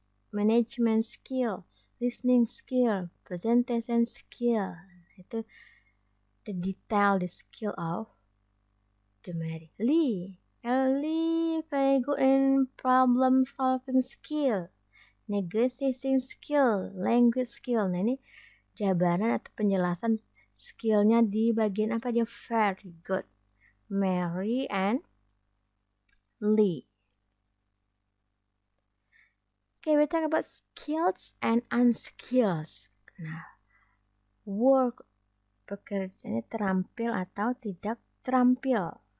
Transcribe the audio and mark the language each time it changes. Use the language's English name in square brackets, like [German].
[English] Management skill, listening skill, presentation skill. Itu the detail, the skill of the Mary. Lee very good in problem solving skill, negotiating skill, language skill. [Indonesian] Nah, ini jabaran atau penjelasan skillnya di bagian apa dia [English] very good. Mary and Lee. Okay, we talk about skills and unskilled. [Indonesian] Nah, work pekerjaannya terampil atau tidak terampil.